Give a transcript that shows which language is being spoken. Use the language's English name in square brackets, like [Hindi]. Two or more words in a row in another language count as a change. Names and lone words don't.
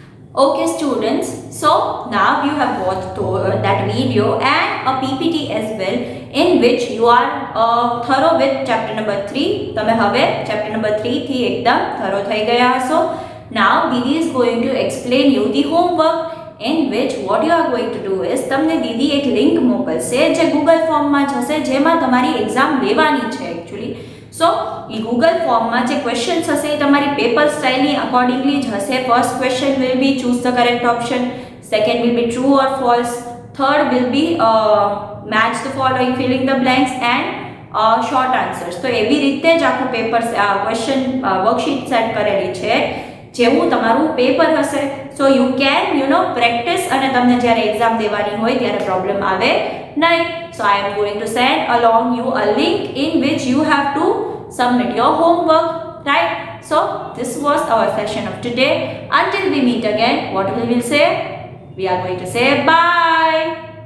[English] Okay, students. So now you have watched that video and a PPT as well, in which you are thorough with chapter number 3. [Gujarati] તમે હવે [English] chapter number 3 [Gujarati] થી એકદમ thorough થઈ ગયા હશો. [English] Now Didi is going to explain you the homework, in which what you are going to do is [Gujarati] તમને દીદી એક લિંક મોકલશે જે ગૂગલ ફોર્મમાં જશે, જેમાં તમારી એક્ઝામ લેવાની છે એકચ્યુઅલી. સો એ ગૂગલ ફોર્મમાં જે ક્વેશ્ચન્સ હશે એ તમારી [English] paper styleની [Gujarati] અકોર્ડિંગલી જ હશે. [English] First question will be choose the correct option, second will be true or false, third will be match the following, filling the blanks and short answers. [Gujarati] તો એવી રીતે જ આખું [English] paper question worksheet [Gujarati] સેટ કરેલી છે. જેવું તમારું પેપર હશે, [English] so you can practice, [Gujarati] અને તમને જ્યારે એક્ઝામ દેવાની હોય ત્યારે પ્રોબ્લેમ આવે નહીં. [English] So I am going to send along you a link in which you have to submit your homework, right? So this was our session of today. Until we meet again, what we will say? We are going to say bye.